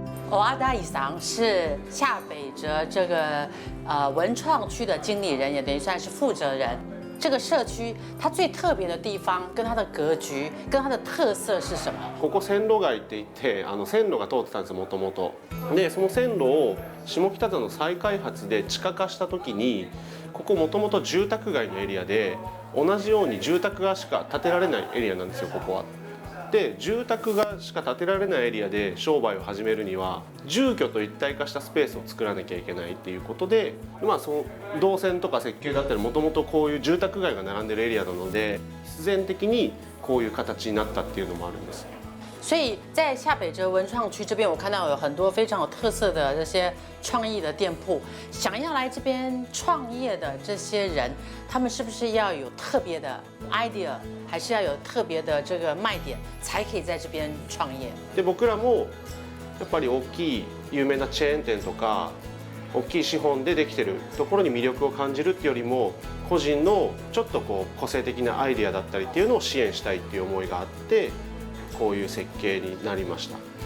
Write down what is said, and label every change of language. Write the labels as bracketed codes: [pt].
[zh] 欧阿达以桑是下北泽这个文创区的经理人，也等于算是负责人。这个社区它最特别的地方，跟它的格局，跟它的特色是什么？ [ja] ここ線路街って言って線路が通ってたんですよもともと。でその線路を下北沢の再開発で地下化した時に、ここもともと住宅街のエリアで同じように住宅がしか建てられないエリアなんですよここは。で住宅がしか建てられないエリアで商売を始めるには住居と一体化したスペースを作らなきゃいけないっていうことで、その動線とか設計だったりもともとこういう住宅街が並んでるエリアなので必然的にこういう形になったっていうのもあるんです。 [zh] 所以在下北泽文创区这边，我看到有很多非常有特色的这些创意的店铺。想要来这边创业的这些人，他们是不是要有特别的 idea， 还是要有特别的这个卖点，才可以在这边创业？ [ja] で僕らもやっぱり大きい有名なチェーン店とか大きい資本でできてるところに魅力を感じるっていうよりも、個人のちょっとこう個性的なアイデアだったりっていうのを支援したいっていう思いがあって。こういう設計になりました。